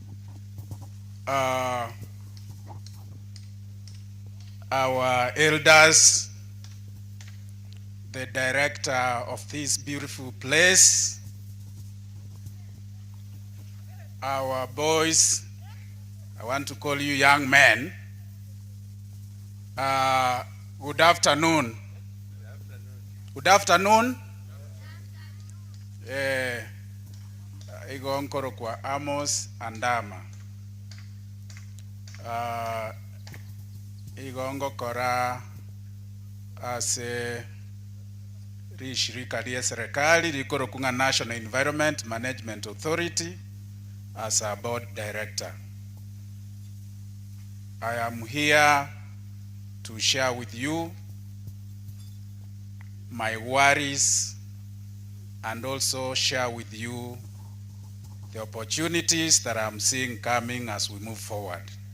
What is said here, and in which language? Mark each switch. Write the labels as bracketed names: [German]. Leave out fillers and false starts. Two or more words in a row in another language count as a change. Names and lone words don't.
[English] Our elders, the director of this beautiful place, our boys, I want to call you young men. Good afternoon. Good afternoon. [Gusii] Igo nkoro kwa Amos Andama. Igongo kora ase rishirika lia serikali likoro kunga National Environment Management Authority [English] as a board director. I am here to share with you my worries and also share with you the opportunities that I'm seeing coming as we move forward.